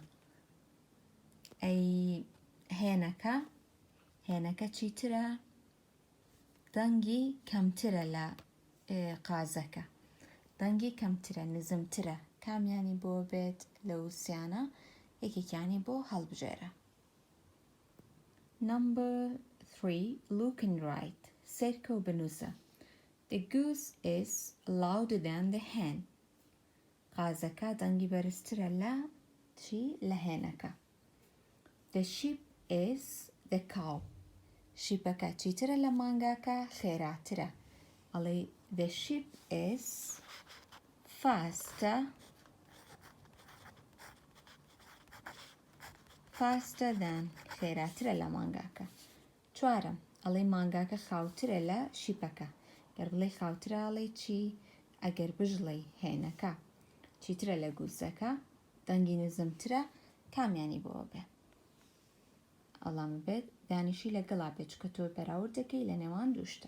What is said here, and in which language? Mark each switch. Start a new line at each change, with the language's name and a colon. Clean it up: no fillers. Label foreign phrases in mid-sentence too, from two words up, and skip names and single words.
Central Kurdish: ئەی هێنەکە چیترە؟ دەنگی کەمترە لە قازەکە. دەنگی کەمترە نزمترە. کامیانی بۆ بێت لە وسیانە یەکێکیانی بۆ هەڵبژێرە.
English: Number 3 look and write.
Central Kurdish: سێرکە و بنووسە.
English: The goose is louder than the hen.
Central Kurdish: قازەکە دەنگی بەرزترە لە چی؟ لە هێنەکە.
English: The sheep is the cow.
Central Kurdish: شیپەکە چیترە لە مانگاکە؟ خێراترە. ئەڵێ
English: the sheep is faster than
Central Kurdish: خێراترە لە مانگاکە. 4 ئەڵێ مانگاکە خاوترە لە شیپەکە. گەر بڵێ خاوترە ئەڵێ چی؟ ئەگەر بژڵێ هێنەکە چیترە لە گووسەکە دەنگی نزمترە کامیانی بۆ بێ. ئەڵام بێت دانیشی لەگەڵا بێت کە تۆ بەراورد دەکەی لە نێوان دووشتە.